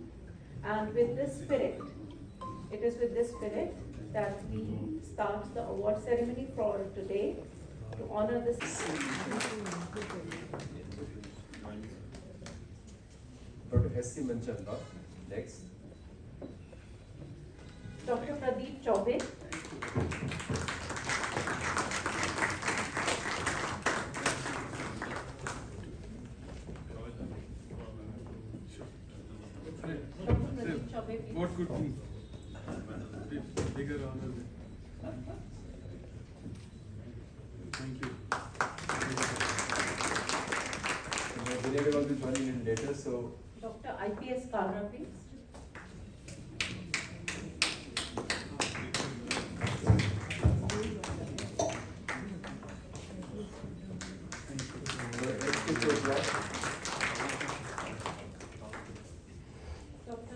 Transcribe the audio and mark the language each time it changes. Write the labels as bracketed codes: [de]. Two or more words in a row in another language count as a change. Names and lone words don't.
[en] And with this spirit, it is with this spirit that we start the award ceremony for today to honor this. Dr. S.C. Manchanda, next. Dr. Pradeep Chaube. Dr. Pradeep Chaube, please. What could be bigger honor than? Thank you. Everyone will be joining in later, so. Dr. IPS Kalra, please. Dr.